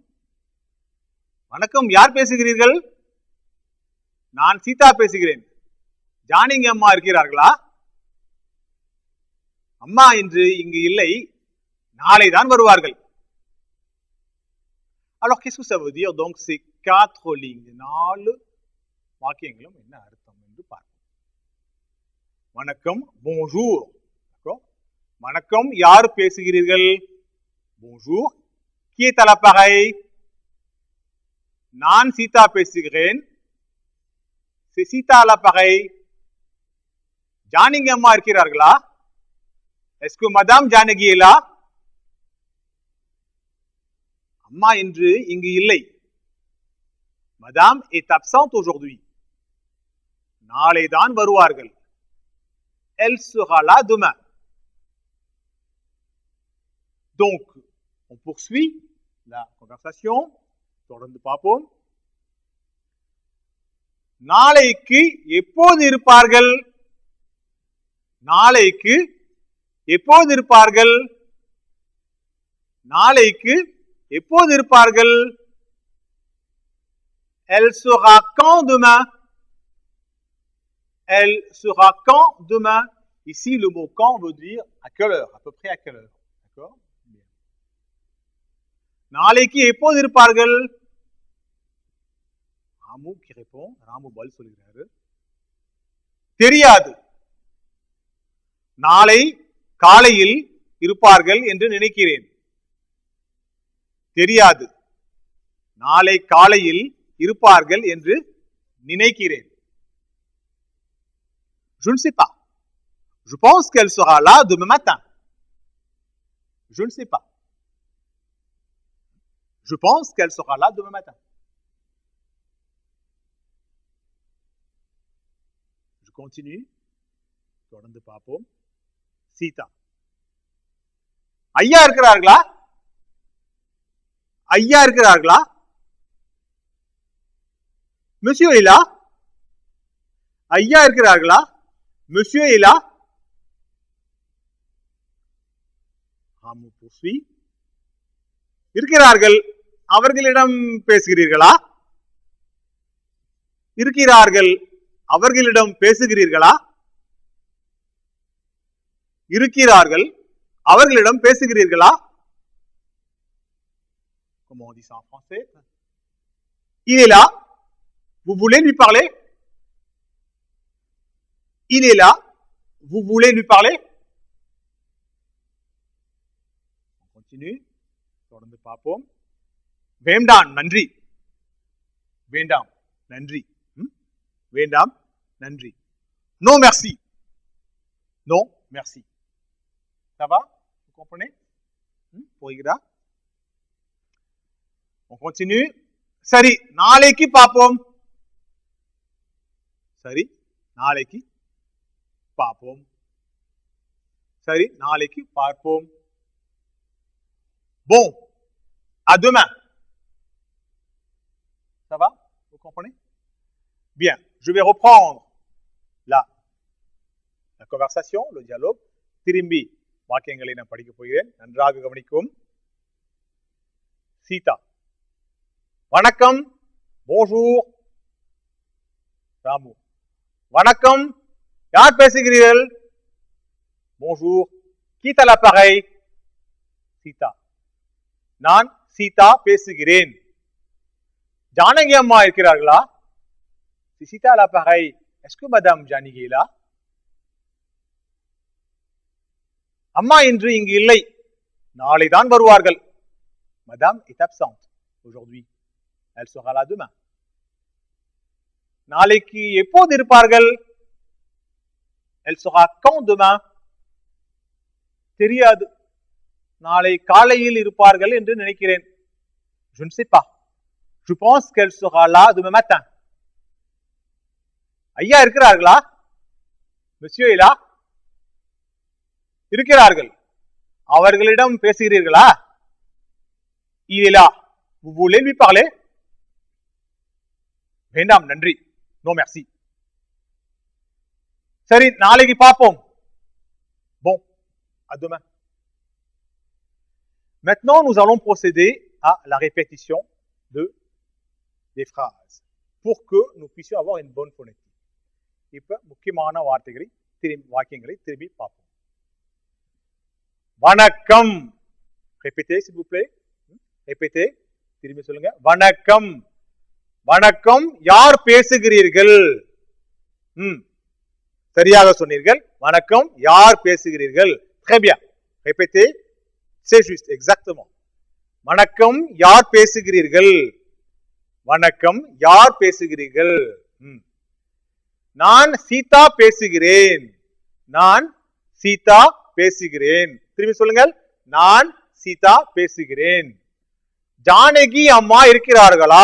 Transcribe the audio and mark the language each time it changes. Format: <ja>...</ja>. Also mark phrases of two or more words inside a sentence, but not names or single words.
<ta>வணக்கம். யார் பேசுகிறீர்கள்? நான் சீதா பேசுகிறேன். ஜானகி அம்மா இருக்கிறார்களா? அம்மா இன்று இங்கு இல்லை. நாளை தான் வருவார்கள்.</ta> <fr>Alors, qu'est-ce que ça veut dire, donc, ces 4 lignes?</fr> <ta>4 வாக்கியங்களும் என்ன அர்த்தம் என்று பார்ப்போம். வணக்கம்,</ta> <fr>bonjour. D'accord?</fr> <ta>வணக்கம், யார் பேசுகிறீர்கள்?</ta> <fr>Bonjour. Qui est à l'appareil?</fr> <ta>நான் சீதா பேசுகிறேன்.</ta> <fr>C'est சீதா à l'appareil.</fr> <ta>ஜானகி அம்மா இருக்கிறார்களா?</ta> <fr>Est-ce que madame ஜானகி est là?</fr> <ta>அம்மா இன்று இங்கு இல்லை.</ta> <fr>Madame est absente aujourd'hui.</fr> <ta>நாளை தான் வருவார்கள்.</ta> <fr>Elle sera là demain. Donc, on poursuit la conversation.</fr> <ta>தொடர்ந்து பார்ப்போம். நாளைக்கு எப்போது இருப்பார்கள்? நாளைக்கு எப்போது இருப்பார்கள்? நாளைக்கு எப்போது இருப்பார்கள்?</ta> <fr>Elle sera quand demain? Elle sera quand demain? Ici, le mot quand veut dire à quelle heure, à peu près à quelle heure. D'accord?</fr> <ta>நாளைக்கு எப்போது இருப்பார்கள்?</ta> <fr>ராமு qui répond.</fr> <ta>ராமு பதில் சொல்கிறாரு. தெரியாது. நாளை காலையில் இருப்பார்கள் என்று நினைக்கிறேன். தெரியாது. நாளை காலையில் இருப்பார்கள் என்று நினைக்கிறேன்.</ta> <fr>Je ne sais pas. Je pense qu'elle sera là demain matin. Je ne sais pas. Je pense qu'elle sera là demain matin. Je continue.</fr> <ta>தொடர்ந்து பார்ப்போம். சீதா. ஐயா இருக்கிறார்களா? ஐயா இருக்கிறார்களா?</ta> <fr>Monsieur est là?</fr> <ta>ஐயா இருக்கிறார்களா?</ta> <fr>Monsieur est là? ராமு poursuit.</fr> <ta>இருக்கிறார்கள். அவர்களிடம் பேசுகிறீர்களா? இருக்கிறார்கள். அவர்களிடம் பேசுகிறீர்களா? இருக்கிறார்கள். அவர்களிடம் பேசுகிறீர்களா?</ta> <fr>Comment on dit ça en français? Il est là. Vous voulez lui parler? Il est là. Vous voulez lui parler? On continue.</fr> <ta>தொடர்ந்து பார்ப்போம். வேண்டாம், நன்றி. வேண்டாம், நன்றி. வேண்டாம், நன்றி.</ta> <fr>Non, merci. Non, merci. Ça va? Vous comprenez? போய்கிறா? On continue.</fr> <ta>சரி, நாளைக்கு பார்ப்போம். சரி, நாளைக்கு பார்ப்போம். சரி, நாளைக்கு பார்ப்போம்.</ta> <fr>Bon, à demain. Ça va? Vous comprenez? Bien, je vais reprendre la conversation, le dialogue.</fr> <ta>திரும்பி வாக்கியங்களை நான் படிக்க போகிறேன். நன்றாக கவனிக்கவும். சீதா. வணக்கம். Bonjour. ராமு. வணக்கம். யார் பேசுகிறீர்கள்?</ta> <fr>Bonjour. Qui est à l'appareil?</fr> <ta>சீதா. நான் சீதா பேசுகிறேன். ஜானகி அம்மா இருக்கிறார்களா? சீதா</ta> <fr>à l'appareil. Est-ce que madame ஜானகி est là?</fr> <ta>அம்மா இன்று இங்கு இல்லை. நாளை தான் வருவார்கள்.</ta> <fr>Madame est absente aujourd'hui. Elle sera là demain.</fr> <ta>நாளைக்கு எப்போது இருப்பார்கள்?</ta> <fr>Elle sera quand demain?</fr> <ta>தெரியாது. நாளை காலையில் இருப்பார்கள் என்று நினைக்கிறேன்.</ta> <fr>Je ne sais pas. Je pense qu'elle sera là demain matin.</fr> <ta>ஐயா இருக்கிறார்களா?</ta> <fr>Monsieur est là?</fr> <ta>இருக்கிறார்கள். அவர்களிடம் பேசுகிறீர்களா?</ta> <fr>Il est là. Vous voulez lui parler?</fr> <ta>வேண்டாம், நன்றி.</ta> <fr>No merci.</fr> <ta>சரி, நாளைக்கு பார்ப்போம்.</ta> <fr>Bon, à demain. Maintenant, nous allons procéder à la répétition des phrases pour que nous puissions avoir une bonne phonétique.</fr> <ta>இப்ப முக்கியமான வாக்கியங்களை திரும்பி பார்ப்போம். வணக்கம்.</ta> <fr>Répétez, s'il vous plaît. Répétez.</fr> <ta>திரும்பி சொல்லுங்க. வணக்கம். வணக்கம். யார் பேசுகிறீர்கள்? சரியாக சொன்னீர்கள். வணக்கம். யார் பேசுகிறீர்கள்?</ta> <fr>Très bien. Répétez. C'est juste. Exactement.</fr> <ta>வணக்கம். யார் பேசுகிறீர்கள்? வணக்கம். யார் பேசுகிறீர்கள்? நான் சீதா பேசுகிறேன். நான் சீதா பேசுகிறேன். திரும்பி சொல்லுங்கள். நான் சீதா பேசுகிறேன். ஜானகி அம்மா இருக்கிறார்களா?</ta>